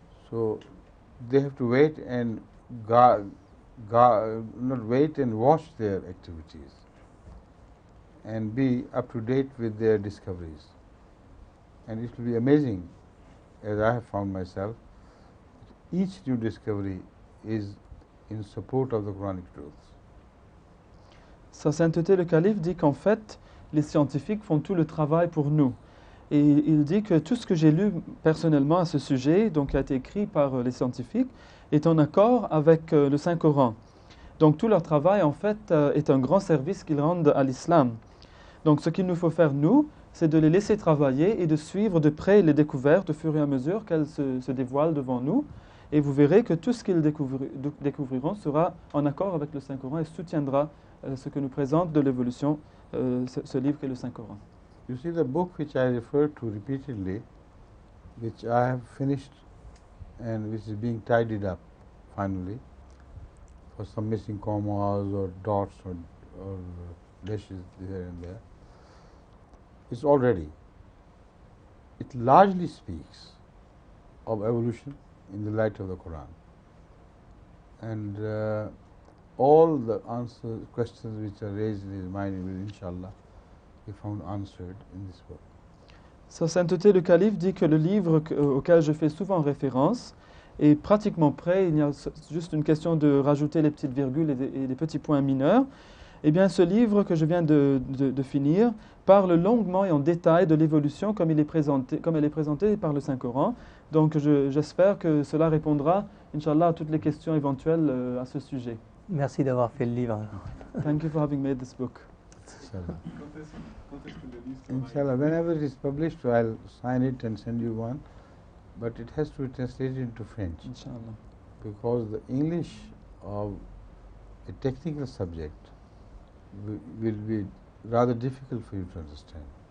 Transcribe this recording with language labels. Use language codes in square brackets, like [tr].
[en] So they have to wait and not wait and watch their activities and be up to date with their discoveries. And it will be amazing, as I have found myself, each new discovery is in support of the Quranic truths. [fr] Sa sainteté le calife dit qu'en fait, les scientifiques font tout le travail pour nous. Et il dit que tout ce que j'ai lu personnellement à ce sujet, donc qui a été écrit par les scientifiques, est en accord avec le Saint-Coran. Donc tout leur travail, en fait, est un grand service qu'ils rendent à l'islam. Donc ce qu'il nous faut faire, nous, c'est de les laisser travailler et de suivre de près les découvertes au fur et à mesure qu'elles se dévoilent devant nous. Et vous verrez que tout ce qu'ils découvriront sera en accord avec le Saint-Coran et soutiendra ce que nous présente de l'évolution, ce livre qu'est le Saint-Coran. [en] You see, the book which I referred to repeatedly, which I have finished and which is being tidied up finally for some missing commas or dots or dashes here and there, is all ready. It largely speaks of evolution in the light of the Quran, and all the questions which are raised in his mind will inshallah be found answered in this book. [fr] Sa sainteté le calife dit que le livre auquel je fais souvent référence est pratiquement prêt. Il y a juste une question de rajouter les petites virgules et des petits points mineurs. Eh bien, ce livre que je viens de finir parle longuement et en détail de l'évolution comme elle est présentée par le Saint-Coran. Donc, j'espère que cela répondra, Inch'Allah, à toutes les questions éventuelles à ce sujet. Merci d'avoir fait le livre. [en] Thank you for having made this book. Inshallah, whenever it is published, I'll sign it and send you one, but it has to be translated into French. [ar] Inshallah. [en] Because the English of a technical subject will be rather difficult for you to understand.